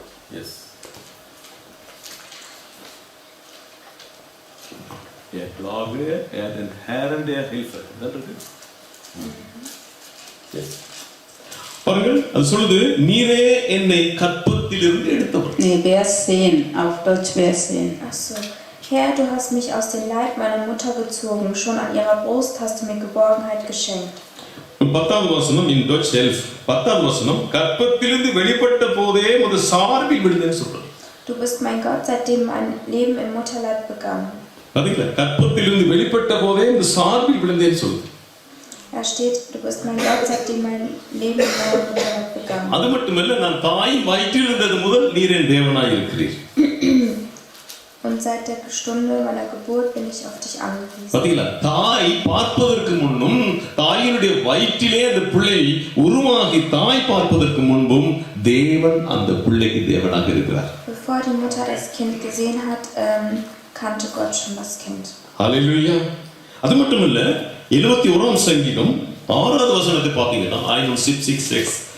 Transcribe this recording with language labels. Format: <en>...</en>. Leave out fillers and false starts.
<en>Yes.</en> <de>Erklage er den Herrn der Hilfe.</de> <en>Yes.</en> <ta>பாருங்கள் அது சொல்லுது நீரே என்னை கற்பத்திலிருந்து எடுத்தவர்.</ta> <de>Nee, Vers 10, auf Deutsch Vers 10. Ach so. Herr, du hast mich aus dem Leib meiner Mutter gezogen. Schon an ihrer Brust hast du mir Geborgenheit geschenkt.</de> <ta>10வது வசனம்</ta> <de>in Deutsch 11.</de> <ta>10வது வசனம் கற்பத்திலிருந்து வெளிப்பட்ட போதே ஒரு சார்பில் விழுந்தேன்னு சொல்றார்.</ta> <de>Du bist mein Gott, seitdem mein Leben im Mutterleib begann.</de> <ta>அதுல கற்பத்திலிருந்து வெளிப்பட்ட போதே இந்த சார்பில் விழுந்தேன்னு சொல்லுது.</ta> <de>Da steht, du bist mein Gott, seitdem mein Leben in meinem Mutterleib begann.</de> <ta>அது மட்டுமல்ல நான் தாயின் வயிற்றில் இருந்தது முதல் நீர் என் தேவனாய் இருக்கிறீர்.</ta> <de>Und seit der Stunde meiner Geburt bin ich auf dich angewiesen.</de> <ta>பாத்தீங்களா, தாய் பார்ப்பதற்கு முன்னும் தாயினுடைய வயிற்றிலே அந்த பிள்ளை உருவாகி தாய் பார்ப்பதற்கு முன்பும் தேவன் அந்த பிள்ளைக்கு தேவனாக இருக்கிறார்.</ta> <de>Bevor die Mutter das Kind gesehen hat, kannte Gott schon das Kind.</de> <ta>ஹல்லேலூயா. அது மட்டுமல்ல 71ஆம் சங்கீதம் 6வது வசனத்தை பார்த்தீங்கன்னா 71:6</ta>